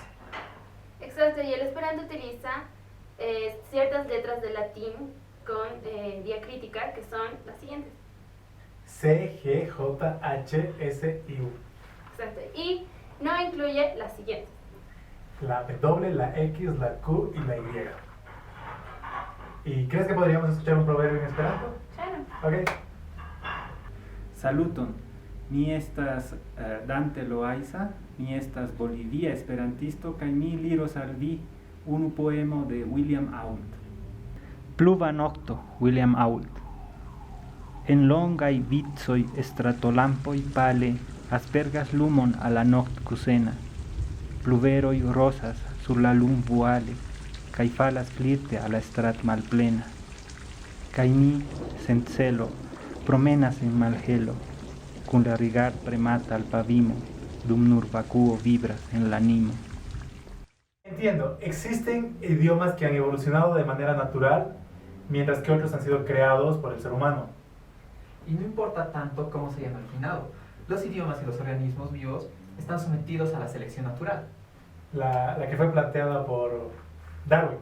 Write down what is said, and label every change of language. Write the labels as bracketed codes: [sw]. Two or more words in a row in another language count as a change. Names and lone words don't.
[es] Exacto, y el esperanto utiliza ciertas letras de latín con diacrítica, que son las siguientes. C, G, J, H, S y U. Exacto, y no incluye las siguientes. La W, la X, la Q y la Y. ¿Y crees que podríamos escuchar un proverbio en esperanto? Claro. Ok. [eo] Saluton, mi estas Dante Loaiza, mi estas Bolivia esperantisto, kaj mi liros al vi unu poemo de William Ault. Pluva nokto, William Ault. En longaj vicoj stratolampoj pale aspergas lumon a la nokt kusena. Pluveroj rosas sur la lumvuale, kaj falas flirte a la strat malplena. Kaj mi, sen celo, promenas en malhelo, kun la rigard premata al pavimo, dum nur vacuo vibras en l'animo. [es] Entiendo, existen idiomas que han evolucionado de manera natural, mientras que otros han sido creados por el ser humano. Y no importa tanto cómo se hayan originado. Los idiomas y los organismos vivos están sometidos a la selección natural. La que fue planteada por Darwin.